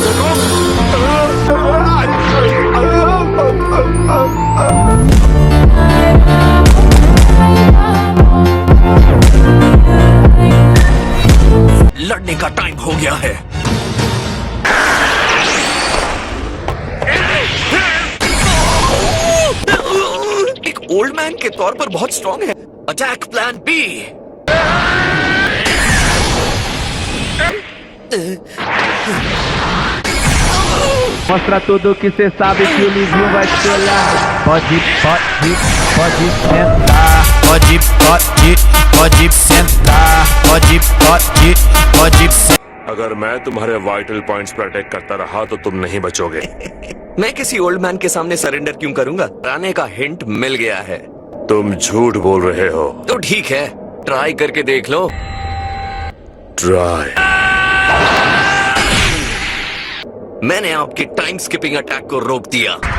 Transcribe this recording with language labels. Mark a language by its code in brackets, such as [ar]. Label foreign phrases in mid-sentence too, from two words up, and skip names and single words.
[hi] लड़ने का टाइम हो गया है। एक [en] old man [hi] के तौर पर बहुत स्ट्रॉन्ग है। [en] attack plan B. [pt] Mostra tudo que cê sabe que o Livinho vai te olhar. Pode sentar. Pode sentar. Pode sentar. [hi] अगर मैं तुम्हारे [en] vital points [hi] पर अटैक करता रहा तो तुम नहीं बचोगे। मैं किसी [en] old man [hi] के सामने सरेंडर क्यों करूंगा? आने का हिंट मिल गया है। तुम झूठ बोल रहे हो। तो ठीक है, ट्राई करके देख लो। ट्राई। मैंने आपके [en] time skipping attack [hi] को रोक दिया।